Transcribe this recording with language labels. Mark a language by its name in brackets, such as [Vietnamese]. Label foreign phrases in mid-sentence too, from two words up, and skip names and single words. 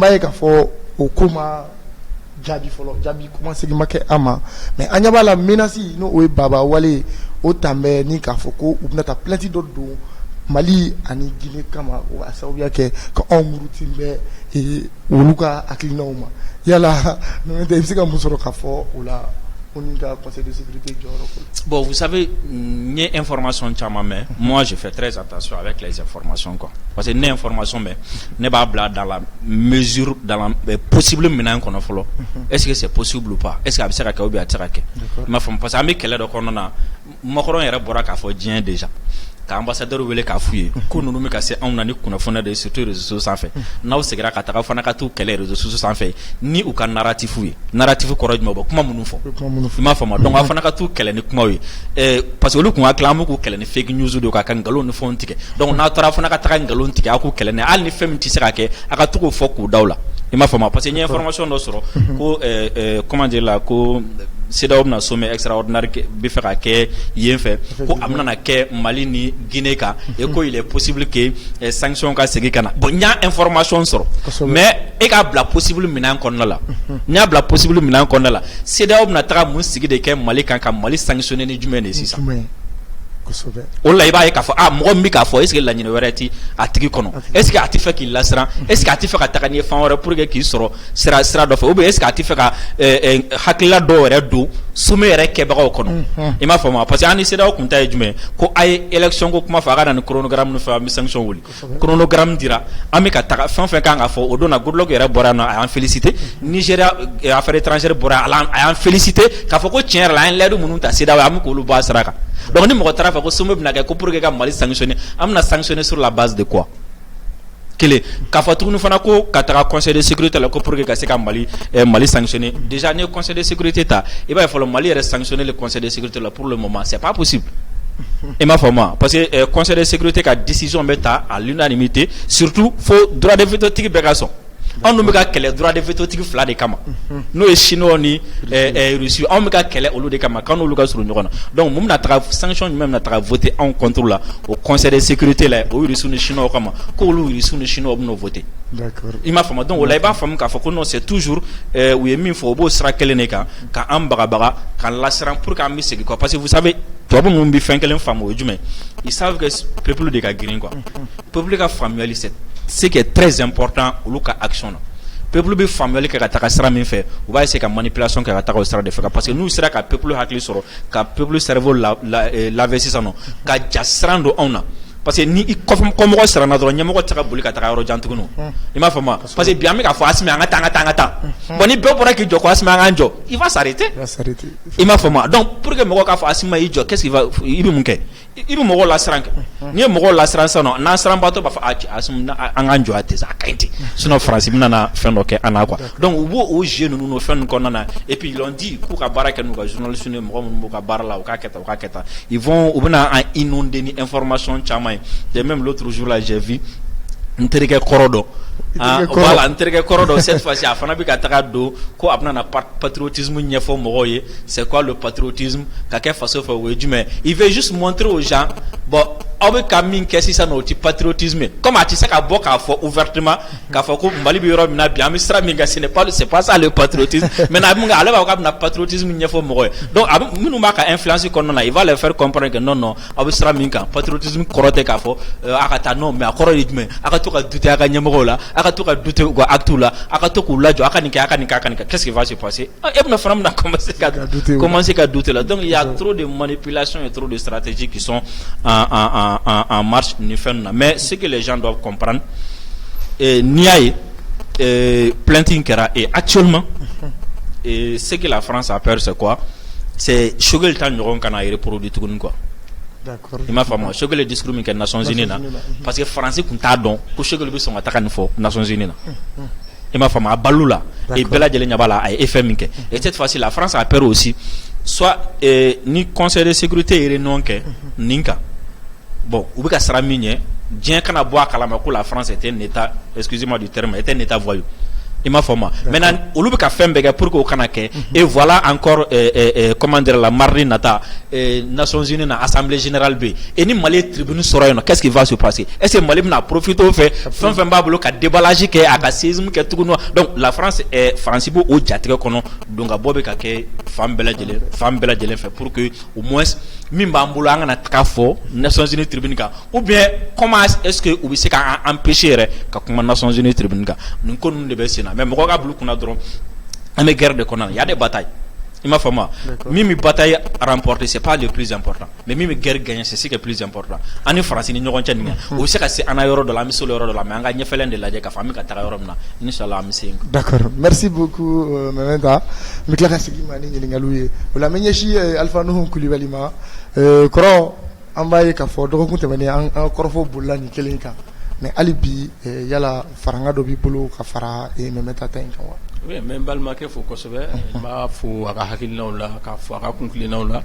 [Bambara] b'a ye k'a fɔ o ko ma jaabi fɔlɔ jaabi kuma segin ma kɛ an ma mais an ɲɛ b'a la menace n'o ye baba wale o tan bɛ ni k'a fɔ ko u bɛna taa plainte dɔ don Mali ani Guinée kama o a sababuya kɛ ka anw muruti bɛ olu ka hakilinaw ma yala i bɛ se ka mun sɔrɔ k'a fɔ o la o ni ka [French] conseil de sécurité [Bambara] jɔyɔrɔ [French] bon vous savez [Bambara] n ye information caman mɛn [French] moi je fais très attention avec les informations quoi parce que [Bambara] ne information mɛn ne b'a bila [French] dans la mesure dans la possible [Bambara] minɛn kɔnɔ fɔlɔ [French] est-ce que c'est possible ou pas est-ce que [Bambara] a bɛ se ka kɛ [French] ou bien [Bambara] a tɛ se ka kɛ i m'a faamu [French] parce que [Bambara] an bɛ kɛlɛ dɔ kɔnɔna na Macron yɛrɛ bɔra k'a fɔ diɲɛ déjà ka ambassadeur wele k'a f'u ye ko ninnu bɛ ka se anw na ni kunnafoniya de [French] surtout réseaux sociaux [Bambara] sanfɛ n'aw segira ka taga fana ka t'u kɛlɛ [French] réseaux sociaux [Bambara] sanfɛ ni u ka narratif ye narratif kɔrɔ jumɛn bɔ kuma minnu fɔ i m'a faamu donc aw fana ka t'u kɛlɛ ni kumaw ye [French] parce que [Bambara] olu kun hakili an b'u k'u kɛlɛ ni [English] fake news [Bambara] de ka nkalon ni fɛnw tigɛ donc n'a taara fana ka taga nkalon tigɛ a k'u kɛlɛ n'a hali ni fɛn min tɛ se ka kɛ a ka to k'o fɔ k'u daw la i m'a faamu parce que n ye information dɔ sɔrɔ ko [French] comment dire la [Bambara] ko CEDEAO bɛna [French] sommet extraordinaire [Bambara] bɛ fɛ ka kɛ yen fɛ ko a bɛna kɛ Mali ni Guinée kan et ko [French] il est possible que [Bambara] sanction ka segin ka na bon n y'a information sɔrɔ mais e k'a bila possible minɛn kɔnɔna la n y'a bila possible minɛn kɔnɔna la CEDEAO bɛna taga mun sigi de kɛ Mali kan ka Mali sanctionner ni jumɛn de ye sisan o la i b'a ye k'a fɔ mɔgɔ min bɛ k'a fɔ [French] est ce que [Bambara] laɲini wɛrɛ ti a tigi kɔnɔ [French] est ce que [Bambara] a tɛ fɛ k'i lasiran [French] est ce que [Bambara] a tɛ fɛ ka taga n'i ye fan wɛrɛ [French] pour que [Bambara] k'i sɔrɔ sira dɔ fɛ [French] ou bien est ce [Bambara] que a tɛ fɛ ka hakilila dɔw yɛrɛ don sommet yɛrɛ kɛbagaw kɔnɔ i m'a faamu [French] parce que [Bambara] an ni CEDEAO kun ta ye jumɛn ko a ye élection ko kuma fɔ a ka na ni chronogramme fɛ an bɛ sanction wuli chronogramme dira an bɛ ka taga fɛn o fɛn kan ka fɔ o don na Goodluck yɛrɛ bɔra yan nɔ a y'an félicité Nigéria [French] affaires étrangères [Bambara] bɔra a y'an félicité k'a fɔ ko tiɲɛ yɛrɛ la an ye layidu minnu ta CEDEAO an bɛ k'olu bɔ a sira kan donc ni mɔgɔ taara fɛ ko sommet bɛna kɛ ko [French] pour que [Bambara] ka Mali sanctionner an bɛna sanctionner [French] sur la base de quoi [Bambara] kelen k'a fɔ tuguni fana ko ka taga [French] conseil de sécurité [Bambara] la ko [French] pour que [Bambara] ka se ka Mali sanctionner déjà ni [French] conseil de sécurité [Bambara] ta i b'a ye fɔlɔ Mali yɛrɛ sanctionner [French] le conseil de sécurité [Bambara] la [French] pour le moment c'est pas possible [Bambara] i m'a faamu [French] parce que conseil de sécurité [Bambara] ka décision bɛ ta [French] à l'unanimité surtout [Bambara] fo [French] droit de veto [Bambara] tigi bɛɛ ka sɔn anw dun bɛ ka kɛlɛ [French] droit de veto [Bambara] tigi fila de kama n'o ye Chinois ni Russie anw bɛ ka kɛlɛ olu de kama k'an n'olu ka surun ɲɔgɔn na donc mun bɛna taga sanction jumɛn bɛna taga voter anw contre la o [French] conseil de sécurité [Bambara] la o Russie ni Chinois kama k'olu Russie ni Chinois bɛn'o voter i m'a faamu donc o la i b'a faamu k'a fɔ ko [French] non c'est toujours [Bambara] u ye min fɔ o b'o sira kelen de kan k'an bagabaga k'an lasiran [French] pour que [Bambara] an bɛ segin [French] quoi parce que vous [Bambara] savez tubabu ninnu bɛ fɛn kelen faamu o ye jumɛn [French] ils savent que peuple [Bambara] de ka girin quoi peuple ka faamuyali [French] ce qui est très important [Bambara] olu ka action na peuple bɛ faamuyali kɛ ka taga sira min fɛ u b'a essayer ka manipulation kɛ ka taga o sira de fɛ [French] parce que [Bambara] n'u sera ka peuple hakili sɔrɔ ka peuple cerveau laver sisan nɔ ka ja siran don anw na [French] parce que [Bambara] ni kɔmɔgɔ siranna dɔrɔn ɲɛmɔgɔ tɛ ka boli ka taga yɔrɔ jan tuguni i m'a faamu parce que bi an bɛ k'a fɔ Asimi an ka taa bon ni bɛɛ bɔra k'i jɔ ko Asimi an k'an jɔ [French] il va s'arrêter [Bambara] i m'a faamu donc pour que mɔgɔ k'a fɔ Asimi y'i jɔ [French] qu'est-ce qu'il va [Bambara] i bɛ mun kɛ i bɛ mɔgɔw lasiran kɛ n'i ye mɔgɔw lasiran sisan nɔ n'an siranbaatɔ b'a fɔ Asimi an k'an jɔ a tɛ a ka ɲi ten sinon Faransi bɛna na fɛn dɔ kɛ an na [French] quoi donc [Bambara] u b'o jeu ninnu n'o fɛn ninnu kɔnɔna na [French] et puis ils l'ont dit [Bambara] k'u ka baara kɛ n'u ka journaliste ni mɔgɔ minnu b'u ka baara la u k'a kɛ tan u bɛna an inonder ni information caman ye [French] et même l'autre jour là j'ai vu [Bambara] n terikɛ kɔrɔ dɔ voilà n terikɛ kɔrɔ dɔ [French] cette fois-ci [Bambara] a fana bɛ ka taga don ko a bɛna na patriotisme ɲɛfɔ mɔgɔw ye [French] c'est quoi le patriotisme [Bambara] ka kɛ faso fɛ o ye jumɛn [French] il veut juste montrer aux gens bon [Bambara] aw bɛ ka min kɛ sisan o tɛ patriotisme comme a tɛ se ka bɔ k'a fɔ ouvertement k'a fɔ ko Mali bɛ yɔrɔ min na bi an bɛ sira min kan [French] c'est pas ça le patriotisme maintenant [Bambara] ale b'a fɔ k'a bɛna patriotisme ɲɛfɔ mɔgɔw ye donc minnu b'a ka influence kɔnɔna na [French] il va les faire comprendre que non [Bambara] aw bɛ sira min kan patriotisme kɔrɔ tɛ k'a fɔ a ka taa [French] non mais [Bambara] a kɔrɔ ye jumɛn a ka to ka douter a ka ɲɛmɔgɔw la a ka to ka douter u ka actes la a ka to k'u lajɔ a ka nin kɛ a ka nin kɛ [French] qu'est-ce qui va se passer [Bambara] e bɛna fana bɛna commencer ka douter [French] là donc il y a trop de manipulations et trop de stratégies qui sont en marche [Bambara] ni fɛn na [French] mais ce que les gens doivent comprendre [Bambara] n'i y'a ye plainte in kɛra [French] et actuellement ce que la France a peur c'est quoi c'est [Bambara] Choguel ta ɲɔgɔn kana reproduire tuguni quoi i m'a faamu Choguel ye discours min kɛ Nations Unies na [French] parce que [Bambara] Faransi kun t'a dɔn ko Choguel bɛ sɔn ka taga nin fɔ Nations Unies na i m'a faamu a balu la et bɛɛ lajɛlen ɲɛ b'a la a ye effet min kɛ [French] et cette fois-ci la France a peur aussi [Bambara] soit ni conseil de sécurité ye réunion kɛ nin kan bon u bɛ ka sara min ɲɛ diɲɛ kana bɔ a kalama [French] ko la France était un état excusez-moi du terme était un état voyou [Bambara] i m'a faamu maintenant olu bɛ ka fɛn bɛɛ kɛ [French] pour que [Bambara] o kana kɛ [French] et voilà encore comment dire la [Bambara] mardi nata Nations Unies na [French] assemblée générale [Bambara] bɛ yen et ni Mali ye tribune sɔrɔ yen nɔ [French] qu'est-ce qui va se passer est-ce que [Bambara] Mali bɛna profiter o fɛ fɛn fɛn b'a bolo ka déballage kɛ a ka séisme kɛ tuguni donc la France Faransi b'o jatigɛ kɔnɔ donc a bɔ bɛ ka kɛ fan bɛɛ lajɛlen fɛ [French] pour que au moins [Bambara] min b'an bolo an kana taga fɔ Nations Unies tribune kan [French] ou bien comment est-ce que [Bambara] u bɛ se k'an empêcher yɛrɛ ka kuma Nations Unies tribune kan nin ko ninnu de bɛ sen na mais mɔgɔ ka bulu kunna dɔrɔn an bɛ guerre de kɔnɔ na [French] y a des batailles [Bambara] i m'a faamu min bɛ bataille remporter [French] c'est pas le plus important [Bambara] mais min bɛ guerre gagner [French] c'est ce qui est plus important [Bambara] an ni Faransi ni ɲɔgɔn cɛ nin o bɛ se ka se an na yɔrɔ dɔ la an bɛ se o yɔrɔ dɔ la mais an ka ɲɛfɛlen de lajɛ k'a fɔ an bɛ ka taga yɔrɔ min na inshallah an bɛ se yen. [French] D'accord, merci beaucoup [Bambara] Mementa n bɛ tila ka segin ma ni ɲininkaliw ye o la n bɛ ɲɛsin Alpha Nuhu Kulibali ma kɔrɔ an b'a ye k'a fɔ dɔgɔkun tɛmɛnen an kɔrɔfɔ bolila nin kelen kan mais hali bi yala faranga dɔ b'i bolo ka fara Mɛmɛta ta in kan wa? Oui, n bɛ n balimakɛ fo kosɛbɛ, n b'a fo a ka hakilinaw la, k'a fo a ka kunkilennaw la.